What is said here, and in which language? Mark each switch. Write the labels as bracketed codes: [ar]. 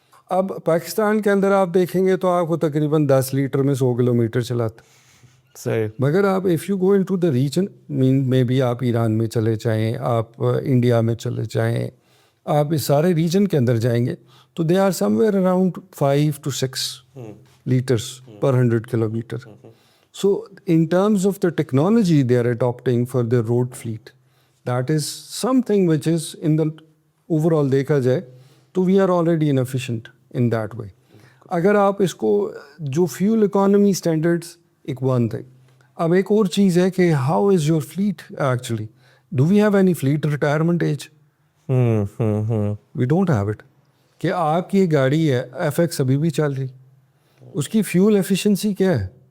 [ur] اب پاکستان کے اندر آپ دیکھیں گے تو آپ کو تقریباً 10 لیٹر میں 100 کلومیٹر چلاتے ہیں. صحیح. مگر آپ [en] if you go into the region [ur] میں بھی آپ ایران میں چلے جائیں, آپ انڈیا میں چلے جائیں, آپ اس سارے ریجن کے اندر جائیں گے تو [en] they are somewhere around [ur] 5 to 6 letters per 100 kilometre. [en] so in terms of the technology they are adapting for the road fleet, that is something which is in the overall [ur] دیکھا جائے تو [en] We are already inefficient in that way. [ur] اگر آپ اس کو جو fuel economy standards ایک one thing, اب ایک اور چیز ہے کہ [en] How is your fleet actually, do we have any fleet retirement age? We don't have it. [ur] کہ آپ کی ایک گاڑی ہے FX ابھی بھی چل رہی, اس کی فیول ایفیشنسی کیا ہے؟